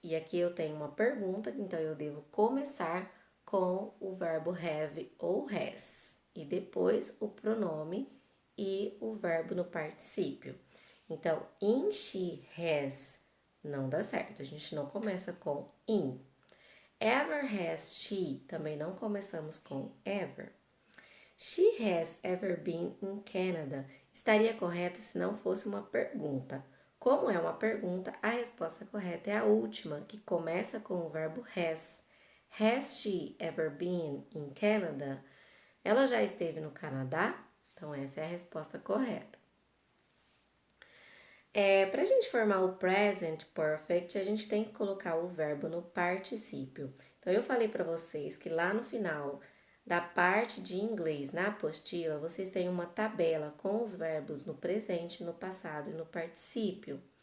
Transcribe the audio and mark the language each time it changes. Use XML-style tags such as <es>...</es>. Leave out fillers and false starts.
<pt>E aqui eu tenho uma pergunta, então eu devo começar com o verbo have ou has. E depois o pronome e o verbo no particípio. Então, in, she, has não dá certo. A gente não começa com in. Ever has she, também não começamos com ever.</pt> <en>She has ever been in Canada.</en> <pt>Estaria correto se não fosse uma pergunta. Como é uma pergunta, a resposta correta é a última, que começa com o verbo has.</pt> <en>Has she ever been in Canada?</en> <pt>Ela já esteve no Canadá? Então, essa é a resposta correta. Para a gente formar o present perfect, a gente tem que colocar o verbo no particípio. Então, eu falei para vocês que lá no final da parte de inglês, na apostila, vocês têm uma tabela com os verbos no presente, no passado e no particípio.</pt>